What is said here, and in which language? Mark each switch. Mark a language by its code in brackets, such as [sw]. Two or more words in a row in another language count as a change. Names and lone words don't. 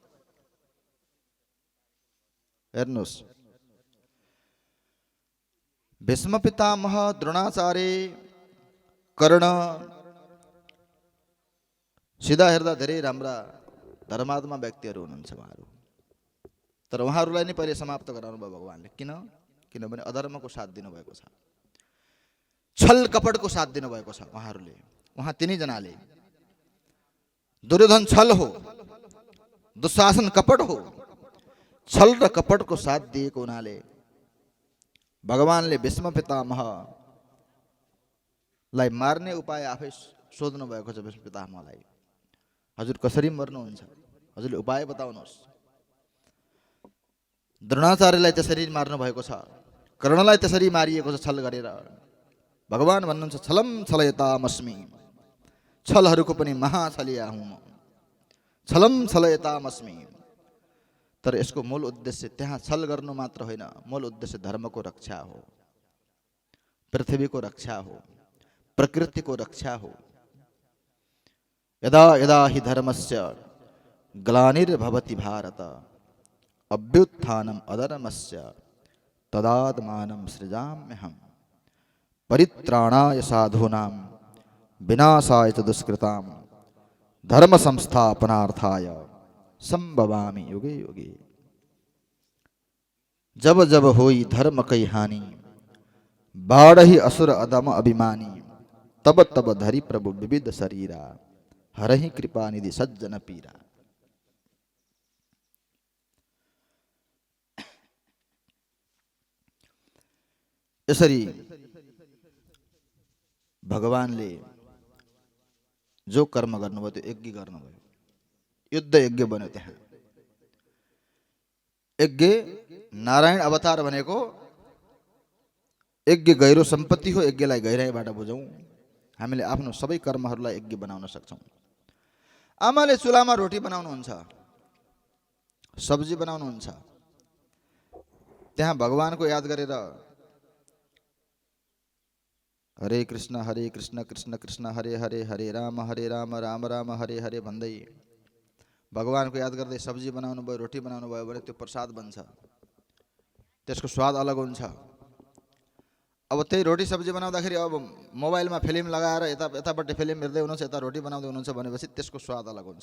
[ne] हेर्नुहोस्, भीष्म पितामह, द्रोणाचार्य, कर्ण, सिधा हेर्दा धेरै राम्रा धर्मात्मा व्यक्तिहरू हुनुहुन्छ उहाँहरू, तर उहाँहरूलाई नै पहिले समाप्त गराउनु भयो भगवानले। किनभने अधर्मको साथ दिनुभएको छ, छल कपटको साथ दिनुभएको छ उहाँहरूले। उहाँ तिनैजनाले, दुर्योधन छल हो, दुशासन कपट हो, छल र कपटको साथ दिएको हुनाले भगवानले भीष्म पितामहलाई मार्ने उपाय आफै सोध्नु भएको छ। भीष्म पितामहलाई, हजुर कसरी मर्नुहुन्छ, हजुरले उपाय बताउनुहोस्। द्रोणाचार्यलाई त्यसरी मार्नु भएको छ, कर्णलाई त्यसरी मारिएको छ छल गरेर। भगवान भन्नुहुन्छ, [sa] छलम छलयतामस्मि, [ne] छलहरूको पनि महाछलिया हुँ म, [sa] छलम छलयतामस्मि। [ne] तर यसको मूल उद्देश्य त्यहाँ छल गर्नु मात्र होइन, मूल उद्देश्य धर्मको रक्षा हो, पृथ्वीको रक्षा हो, प्रकृतिको रक्षा हो। [sa] यदा यदा हि धर्मस्य ग्लानिर्भवति भारत, अभ्युत्थानम् अधर्मस्य तदात्मानं सृजाम्यहम्, परित्राणाय साधूनां विनाशाय च दुष्कृतां, धर्म संस्थापनार्थाय संभवामि युगे युगे। [awa] जब जब होई धर्म कई हानि, बाढ़हि असुर अदम अभिमानी, तब तब धरि प्रभु विविध शरीरा, हरहि कृपा निधि सज्जन पीरा। [ne] यसरी भगवानले जो कर्म गर्नुभयो त्यो यज्ञ गर्नुभयो, युद्ध यज्ञ बन्यो। त्यहाँ यज्ञ नारायण अवतार भनेको यज्ञ गहिरो सम्पत्ति हो। यज्ञलाई गहिराइबाट बुझौँ, हामीले आफ्नो सबै कर्महरूलाई यज्ञ बनाउन सक्छौँ। आमाले चुलामा रोटी बनाउनुहुन्छ, सब्जी बनाउनुहुन्छ, त्यहाँ भगवानको याद गरेर [sa] हरे कृष्ण कृष्ण कृष्ण हरे हरे, हरे राम राम राम हरे हरे [ne] भन्दै भगवानको याद गर्दै सब्जी बनाउनु भयो, रोटी बनाउनु भयो भने त्यो प्रसाद बन्छ। त्यसको स्वाद अलग हुन्छ। अब त्यही रोटी सब्जी बनाउँदाखेरि अब मोबाइलमा फिल्म लगाएर यतापट्टि फिल्म हेर्दै हुनुहुन्छ, यता रोटी बनाउँदै हुनुहुन्छ भनेपछि त्यसको स्वाद अलग हुन्छ।